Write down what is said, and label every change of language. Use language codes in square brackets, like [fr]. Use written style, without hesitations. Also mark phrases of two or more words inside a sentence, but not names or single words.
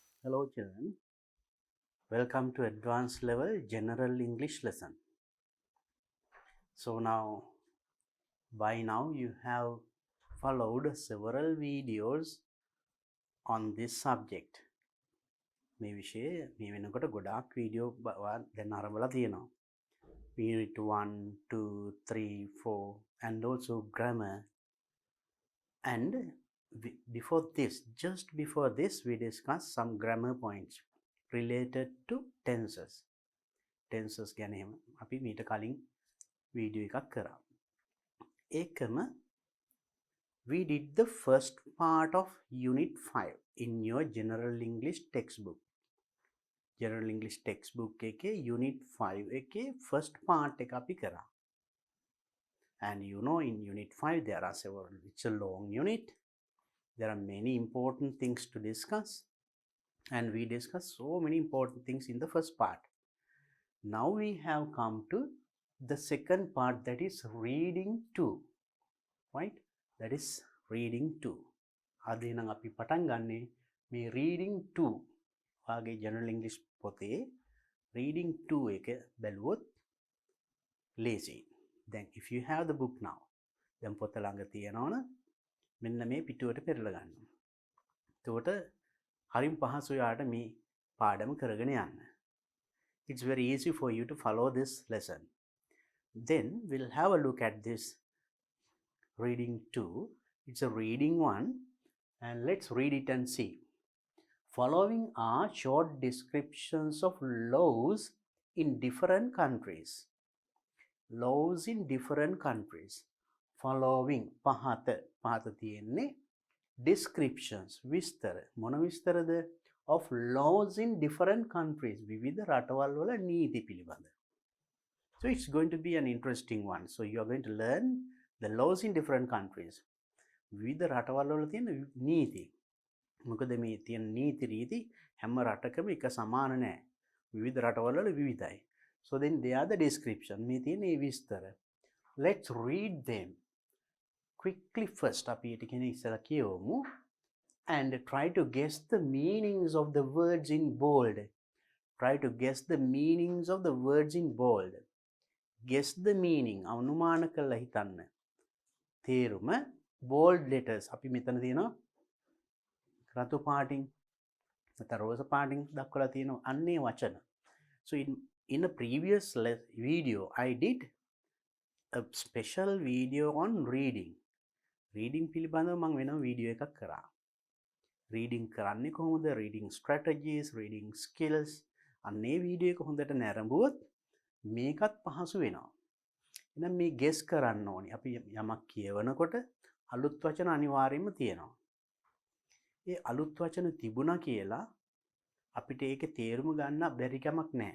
[en] Hello children, welcome to advanced level general English lesson. So by now you have followed several videos on this subject. [si] මේ විෂය මේ වෙනකොට ගොඩාක් වීඩියෝ දැන් ආරම්භලා තියෙනවා. [en] Unit 1, 2, 3, 4 and also grammar. And just before this we discussed some grammar points related to tenses. [si] Tenses ගැන අපි මීට කලින් වීඩියෝ එකක් කරා. [en] ඒකම we did the first part of unit 5 in your general English textbook. General English textbook [si] එකේ unit 5 එකේ [en] first part [si] එක අපි කරා. [en] And you know, in unit 5 there are several, it's a long unit. There are many important things to discuss, and we discussed so many important things in the first part. Now we have come to the second part, that is reading 2, right? That is reading 2. [si] අද නම් අපි පටන් ගන්නේ මේ reading 2 වාගේ [en] general English [si] පොතේ reading 2 එක බැලුවොත් ලේසි. [en] Then if you have the book now, [si] දැන් පොත ළඟ තියෙනවනේ මෙන්න මේ පිටුවට පෙරලා ගන්න. එතකොට හරිම පහසුයි යාට මේ පාඩම කරගෙන යන්න. [en] It's very easy for you to follow this lesson. Then we'll have a look at this reading 2. It's a reading 1, and let's read it and see. Following are short descriptions of laws in different countries. Laws in different countries. [si] Following පහත තියෙන්නේ descriptions විස්තර. මොන විස්තරද? [en] Of laws in different countries. [si] විවිධ රටවල් වල නීති පිළිබඳ. [en] So it's going to be an interesting one. So you are going to learn the laws in different countries. [si] විවිධ රටවල් වල තියෙන නීති. මොකද මේ තියෙන නීති රීති හැම රටකම එක සමාන නැහැ. විවිධ රටවල් වල විවිධයි. [en] So then they are the description. [si] මේ තියෙන මේ විස්තර. [en] Let's read them quickly first. [si] අපි ඊට කියන ඉස්සලා කියවමු. [en] And try to guess the meanings of the words in bold. Try to guess the meanings of the words in bold. Guess the meaning. [si] අනුමාන කරලා හිතන්න. [en] තේරුම bold letters. [si] අපි මෙතන තියෙනවා රතු පාටින් නැත්නම් රෝස පාටින් දක්වලා තියෙනවා අන්නේ වචන. [en] So in a previous video I did a special video on reading. [si] Reading පිළිබඳව මම වෙනම වීඩියෝ එකක් කරා. Reading කරන්නේ කොහොමද? [en] Reading strategies, reading skills. [si] අන්නේ වීඩියෝ එක හොඳට නරඹුවොත් මේකත් පහසු වෙනවා. එහෙනම් මේ guess කරන්න ඕනි. අපි යමක් කියවනකොට අලුත් වචන අනිවාර්යයෙන්ම තියෙනවා. ඒ අලුත් වචන තිබුණා කියලා අපිට ඒකේ තේරුම ගන්න බැරි කමක් නැහැ.